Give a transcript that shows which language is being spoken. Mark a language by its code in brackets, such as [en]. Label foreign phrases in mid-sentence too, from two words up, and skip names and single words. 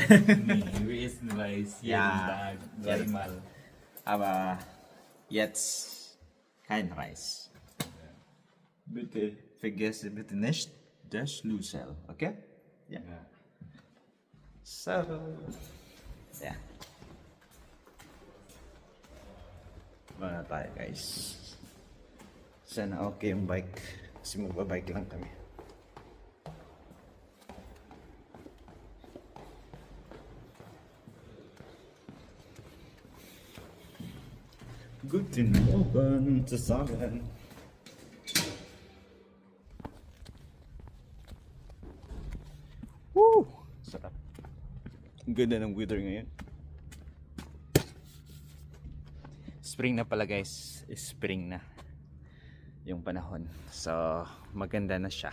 [de] Nee, wir essen Reis jeden Ja. Tag, dreimal. Aber jetzt kein Reis. Bitte vergesse bitte nicht der Schlüssel, okay? Ja. Ja. [en] So, yeah. [tl] Mga tayo guys. Sana okay yung bike. Kasi magbabike lang kami. [de] Guten Morgen zusammen. [tl] Woo! Sarap. Ang ganda ng weather ngayon. Spring na pala guys. Spring na yung panahon. So, maganda na siya.